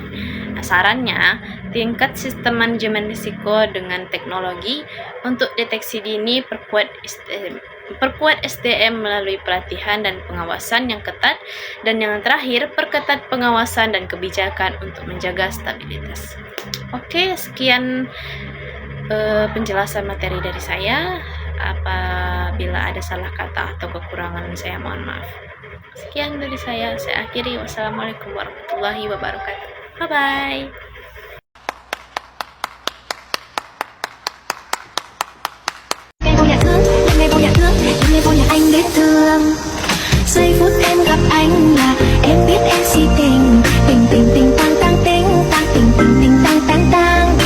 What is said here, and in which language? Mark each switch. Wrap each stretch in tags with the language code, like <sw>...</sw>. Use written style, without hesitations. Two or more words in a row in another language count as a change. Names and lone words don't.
<id>Sarannya, tingkat sistem manajemen risiko dengan teknologi untuk deteksi dini, perkuat SDM melalui pelatihan dan pengawasan yang ketat, dan yang terakhir, perketat pengawasan dan kebijakan untuk menjaga stabilitas. Oke, sekian penjelasan materi dari saya. Apabila ada salah kata atau kekurangan, saya mohon maaf. Sekian dari saya akhiri.</id> <ar>والسلام عليكم ورحمة الله وبركاته.</ar> <en>Bye-bye.</en> <vi>Ngày vô nhà thương, ngày vô nhà thương, ngày vô nhà anh đến thương. Giây phút em gặp anh là em biết em si tình, tình tình tình tang tang tình, tang tình tình tình tang tang tang.</vi>